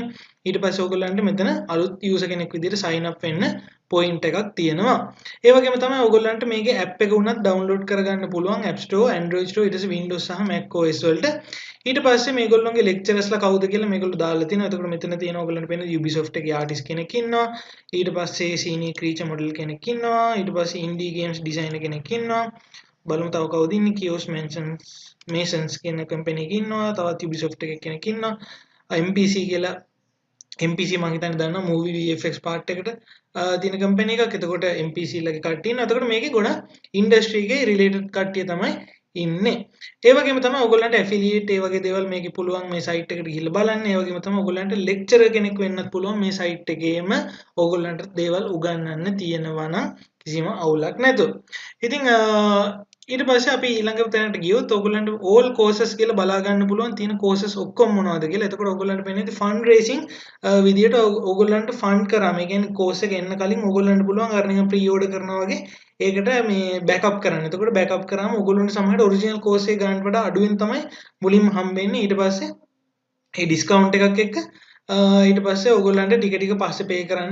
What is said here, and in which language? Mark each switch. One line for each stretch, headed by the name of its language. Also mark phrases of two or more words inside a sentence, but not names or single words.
Sinhala: ඊට පස්සේ ඕගොල්ලන්ට මෙතන අලුත් user කෙනෙක් විදිහට sign up වෙන්න point එකක් තියෙනවා. ඒ වගේම තමයි ඕගොල්ලන්ට මේකේ app එක උනත් download කරගන්න පුළුවන් App Store, Android Store, ඊට පස්සේ Windows සහ Mac OS වලට. ඊට පස්සේ මේගොල්ලන්ගේ lecturersලා කවුද කියලා මේගොල්ලෝ දාලා තිනවා. එතකොට මෙතන තියෙන ඕගොල්ලන්ට පේන Ubisoft එකේ artist කෙනෙක් ඉන්නවා. ඊට පස්සේ
English: senior creature model
Sinhala: කෙනෙක් ඉන්නවා. ඊට පස්සේ
English: indie games designer
Sinhala: කෙනෙක් ඉන්නවා. බලමු තව කවුද ඉන්නේ. Kios Masons කියන company එකේ ඉන්නවා. තවත් Ubisoft එකේ කෙනෙක් ඉන්නවා. MPC කියලා MPC මම හිතන්නේ දන්නවා
English: movie VFX part
Sinhala: එකට තියෙන company එකක්. එතකොට MPC ලගේ කට්ටිය ඉන්නවා. එතකොට මේකේ ගොඩක් industry එකේ related කට්ටිය තමයි ඉන්නේ. ඒ වගේම තමයි ඔයගොල්ලන්ට affiliate ඒ වගේ දේවල් මේකේ පුළුවන් මේ site එකට ගිහිල්ලා බලන්න. ඒ වගේම තමයි ඔයගොල්ලන්ට lecturer කෙනෙක් වෙන්නත් පුළුවන් මේ site එකේම ඔයගොල්ලන්ට දේවල් උගන්වන්න තියෙනවා නම් කිසිම අවුලක් නැතුව. ඉතින් ඊට පස්සේ අපි ඊළඟ තැනට ගියොත් ඔයගොල්ලන්ට
English: all courses
Sinhala: කියලා බලා ගන්න පුළුවන් තියෙන courses ඔක්කොම මොනවද කියලා. එතකොට ඔයගොල්ලන්ට පේන්නේ
English: fund raising
Sinhala: විදියට ඔයගොල්ලන්ට fund කරාම ඒ කියන්නේ course එක එන්න කලින් ඔයගොල්ලන්ට පුළුවන් අර නිකන්
English: pre order
Sinhala: කරනවා වගේ ඒකට මේ backup කරන්න. එතකොට backup කරාම ඔයගොල්ලන්ට සමහරට
English: original course
Sinhala: එක ගන්නට වඩා අඩුවෙන් තමයි මුලින්ම හම්බෙන්නේ. ඊට පස්සේ මේ discount එකක් එක්ක ඊට පස්සේ ඔයගොල්ලන්ට ටික ටික පස්සේ pay කරන්න.